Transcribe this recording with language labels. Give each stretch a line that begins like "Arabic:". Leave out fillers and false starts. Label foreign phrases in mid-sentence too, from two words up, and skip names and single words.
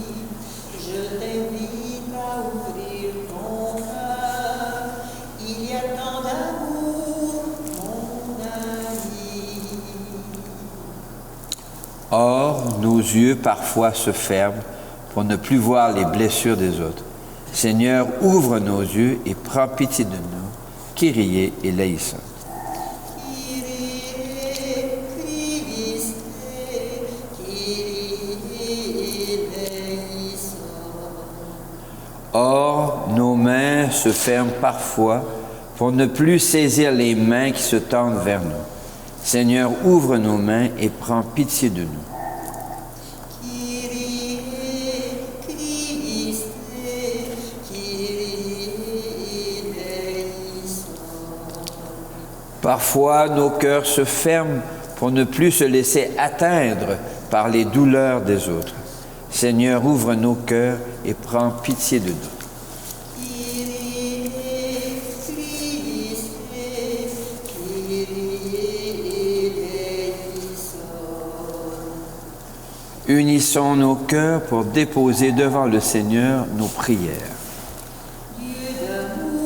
French: Je t'invite à ouvrir ton cœur, il y a tant d'amour, mon ami. Or, nos yeux parfois se ferment pour ne plus voir les blessures des autres. Seigneur, ouvre nos yeux et prends pitié de nous.
Greek: Kyrie eleison. Kyrie, Christe, Kyrie eleison.
French: Or, nos mains se ferment parfois pour ne plus saisir les mains qui se tendent vers nous. Seigneur, ouvre nos mains et prends pitié de nous.
Greek: Kyrie, Christe, Kyrie eleison.
French: Parfois, nos cœurs se ferment pour ne plus se laisser atteindre par les douleurs des autres. Seigneur, ouvre nos cœurs et prends pitié de nous.
Greek: Kyrie, Christe, Kyrie eleison.
French: Unissons nos cœurs pour déposer devant le Seigneur nos prières. Dieu de